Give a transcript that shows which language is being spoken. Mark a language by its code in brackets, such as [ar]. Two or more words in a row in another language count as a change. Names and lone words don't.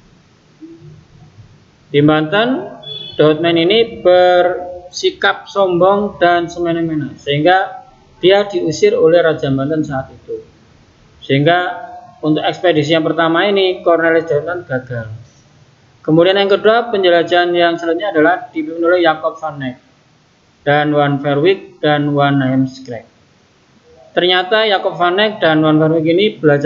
[id] Di Banten, de Houtman ini bersikap sombong dan semena-mena, sehingga dia diusir oleh Raja Banten saat itu. Sehingga untuk ekspedisi yang pertama ini Cornelis de Houtman gagal. Kemudian yang kedua, penjelajahan yang selanjutnya adalah dipimpin oleh Jacob van Eyck dan Van Verwijk dan Van Heemskerck. Ternyata Jacob van Eyck dan Van Verwijk ini belajar